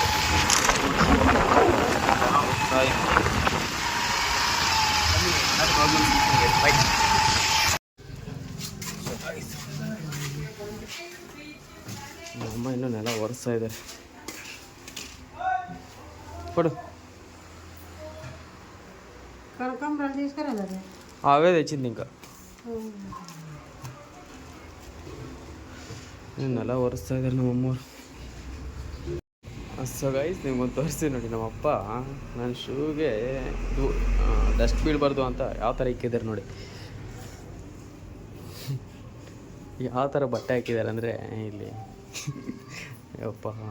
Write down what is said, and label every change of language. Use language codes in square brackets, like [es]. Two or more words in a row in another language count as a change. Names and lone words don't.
[kn] ಅಮ್ಮ ಇನ್ನೂ ನೆಲ ಒರೆಸ್ತಾ ಇದ್ದಾರೆ. ಕೊಡು. ಕರ್ಕೊಂಬರ తీసుకురాలే. [te] అవే తెచ్చింది ఇంకా. [kn] ನೆಲ ಒರೆಸ್ತಾ ಇದ್ದಾರೆ ನಮ್ಮಮ್ಮವ್ರು. [en] so guys [kn] ನಿಮ್ಗೊಂದು ತೋರಿಸ್ತೀನಿ ನೋಡಿ. ನಮ್ಮಪ್ಪ ನನ್ನ ಶೂಗೆ ಡಸ್ಟ್ ಬೀಳಬಾರ್ದು ಅಂತ ಯಾವ ಥರ ಇಕ್ಕಿದ್ದಾರೆ ನೋಡಿ. ಯಾವ ಥರ ಬಟ್ಟೆ ಹಾಕಿದ್ದಾರೆ ಅಂದರೆ ಇಲ್ಲಿ ಯಪ್ಪ.